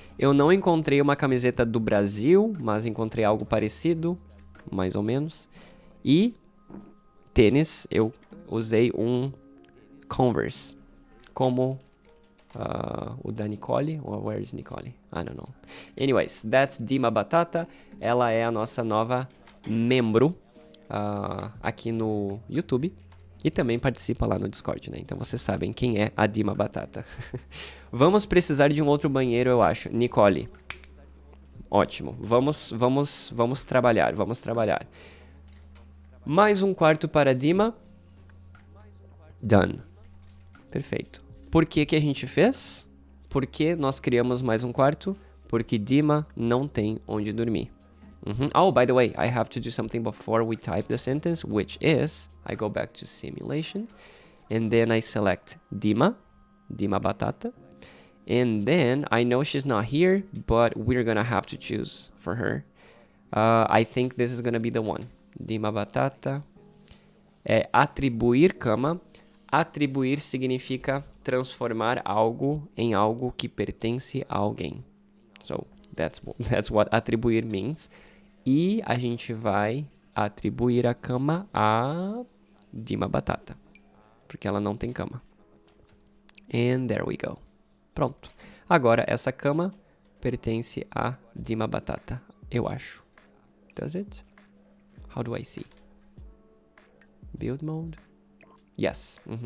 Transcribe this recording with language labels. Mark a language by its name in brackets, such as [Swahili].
[Portuguese] Eu não encontrei uma camiseta do Brasil, mas encontrei algo parecido, mais ou menos. E tênis, eu usei um Converse, como o da Nicole, [English] or where is Nicole? I don't know. Anyways, that's Dima Batata. [Portuguese] Ela é a nossa nova membro aqui no YouTube. E também participa lá no Discord, né? Então vocês sabem quem é a Dima Batata. Vamos precisar de um outro banheiro, eu acho. Nicole. Ótimo. Vamos trabalhar, vamos trabalhar. Mais um quarto para Dima. [English] Done. [Portuguese] Perfeito. Por que a gente fez? Porque nós criamos mais um quarto? Porque Dima não tem onde dormir. [English] Oh, by the way, I have to do something before we type the sentence, which is, I go back to simulation, and then I select Dima Batata, and then I know she's not here, but we're gonna have to choose for her. I think this is gonna be the one. [Portuguese] Dima Batata. Atribuir cama. Atribuir significa transformar algo em algo que pertence a alguém. [English] So, that's what atribuir means. [Portuguese] E a gente vai atribuir a cama a Dima Batata, porque ela não tem cama. [English] And there we go. [Portuguese] Pronto. Agora essa cama pertence a Dima Batata, eu acho. [English] Does it? How do I see? Build mode? Yes.